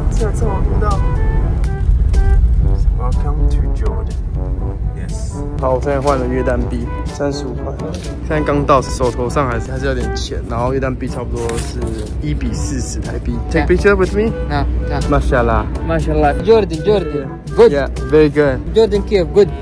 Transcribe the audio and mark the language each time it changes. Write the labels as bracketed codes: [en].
[zh] 这网听到。 [en] Welcome to Jordan. Yes. [zh] 好，我现在换了约旦币，35块。现在刚到，手头上还是有点钱，然后约旦币差不多是1:40台币。 [en] Take picture with me? [ar] نعم نعم Mashallah. ما شاء الله جوردن good [en] Yeah, very good. [ar] جوردن كيف good